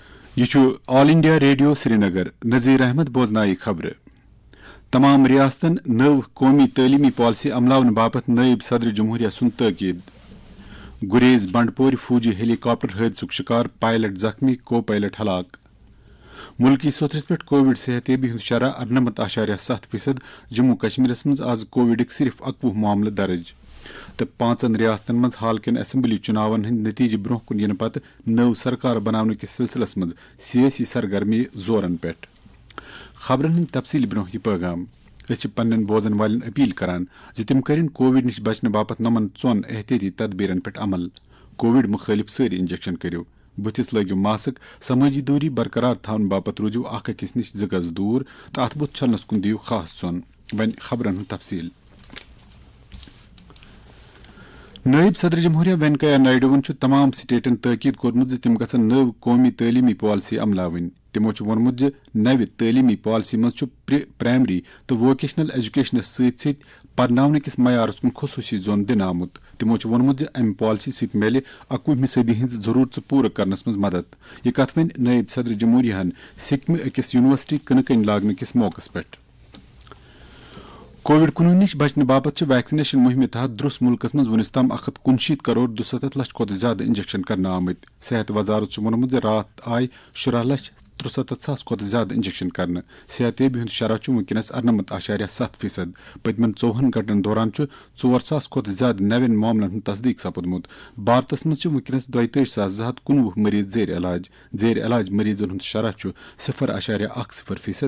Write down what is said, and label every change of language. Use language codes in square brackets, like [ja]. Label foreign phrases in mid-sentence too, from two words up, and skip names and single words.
[ks] یہ آل انڈیا ریڈیو سری نگر نذیر احمد بوزنائی خبر تمام ریاستن نو قومی تعلیمی پالیسی عملاون باپت نائب صدر جمہوریہ سن تاکید گریز بنڈپور فوجی ہیلی کاپٹر حادثک شکار پائلٹ زخمی کو پائلٹ ہلاک ملکی سطحس پہ کووڈ صحت یابی ہند شرح 98.7%. جموں کشمیرس مز آز کووڈک صرف 21 معاملہ درج تو 5 ریاستن مز حال کن اسمبلی چناون ہند نتیجہ برہ کن ین پتہ نو سرکار بنانے کس سلسلس مز سیاسی سرگرمی زورن پہ خبرن ہند تفصیل برہ یہ پیغام پنن بوزن والن اپیل کران تم کرن کووڈ نش بچنے باپت نمن 4 احتیاطی تدبیرن پہ عمل کووڈ مخالف ساری انجیکشن کرو بتس لگو ماسک سماجی دوری برقرار تھون باپت روزو اخ أکس نش 2 گز دور تو ات بت چھلنس کن دیو خاص ژون ون خبرن ہند تفصیل نائب صدر جمہوریہ وینکیا نائیڈوون تمام سٹیٹن تاکید کورمت تم گھن نو قومی تعلیمی پالیسی عملاون تمو وونمت نو تعلیمی پالیسی مز پرائمری تو [en] vocational education [ks] ست پرناؤن کس معیارس کن خصوصی زون دن آمت تمو وونمت ام پالیسی ست میلہ 21ویں صدی ہز ضرورت پورٕ کرنس مز مدد یہ کت ون نائب صدر جمہوریہ سکمہ أکس یونیورسٹی کن لاگنہ کس موقع پہ کووڈ-19 نش بچنے باپت ویکسنیشن مہم تحت درس ملکس مز ونس تام 169 کروڑ 67 لچھ کھت زیادہ انجیکشن کرنے آمت صحت وزارت وونمت رات آئی 17 لچھ 63 ساس کھت زیادہ انجیکشن کرنے صحت یابی ہند شرح ونکس 98.7%. پتمن 24 گھنٹن دوران 4 ساس کھت زیادہ نوین معاملن ہند تصدیق سپدمت بھارتس مز ونکس 42,719 مریض زیر علاج مریضن ہند شرح 0.10%.